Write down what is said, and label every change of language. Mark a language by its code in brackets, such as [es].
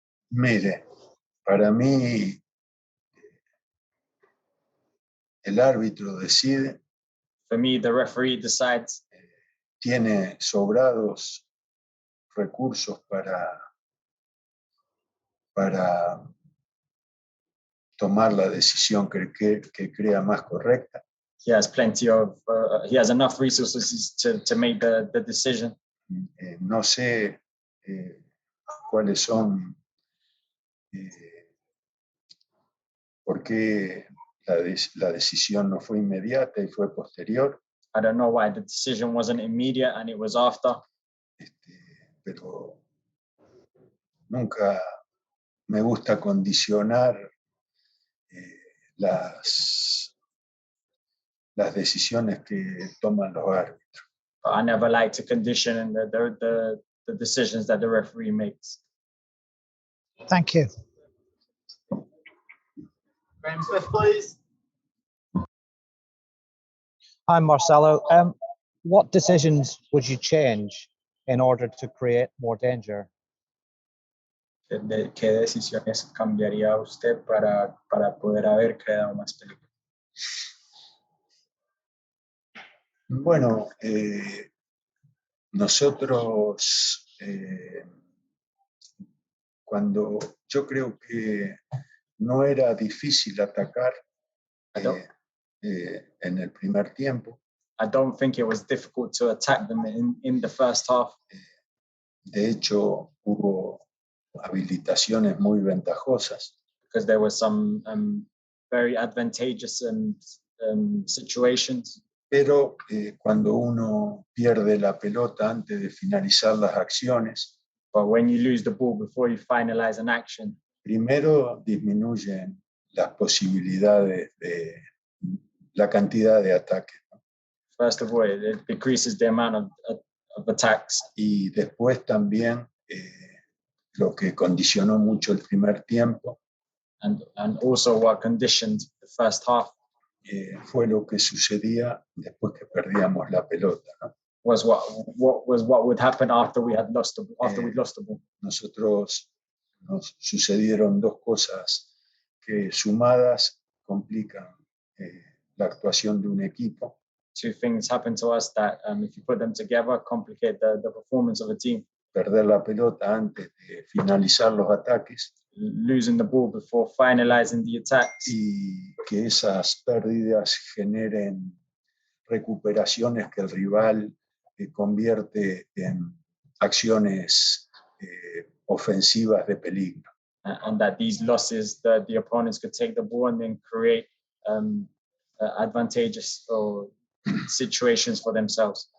[es] Mire, para mí el árbitro decide. [en] For me, the referee decides. [es] Tiene sobrados recursos para tomar la decisión que crea más correcta. [en] He has he has enough resources to make the decision. [es] No sé cuáles son, por qué la decisión no fue inmediata y fue posterior. [en] I don't know why the decision wasn't immediate and it was after. [es] Pero nunca me gusta condicionar las decisiones que toman los árbitros. [en] But I never like to condition the decisions that the referee makes. Thank you. Graham Smith, please. Hi, Marcelo. What decisions would you change in order to create more danger? [es] ¿Qué decisiones cambiaría usted para poder haber creado más peligro? Bueno, nosotros, cuando yo creo que no era difícil atacar en el primer tiempo. [en] I don't think it was difficult to attack them in the first half. [es] De hecho, hubo habilitaciones muy ventajosas. [en] Because there were some very advantageous situations. [es] Pero cuando uno pierde la pelota antes de finalizar las acciones, [en] but when you lose the ball before you finalize an action, [es] primero disminuyen las posibilidades de la cantidad de ataques. [en] First of all, it decreases the amount of attacks. [es] Y después también lo que condicionó mucho el primer tiempo [en] and also what conditioned the first half [es] fue lo que sucedía después que perdíamos la pelota, ¿no? [en] was what would happen after we'd lost the ball. [es] Nosotros nos sucedieron dos cosas que sumadas complican la actuación de un equipo. [en] Two things happened to us that, if you put them together, complicate the performance of a team. [es] Perder la pelota antes de finalizar los ataques. [en] Losing the ball before finalizing the attacks. [es] Y que esas pérdidas generen recuperaciones que el rival convierte en acciones ofensivas de peligro. [en] And that these losses, the opponents could take the ball and then create advantageous situations for themselves.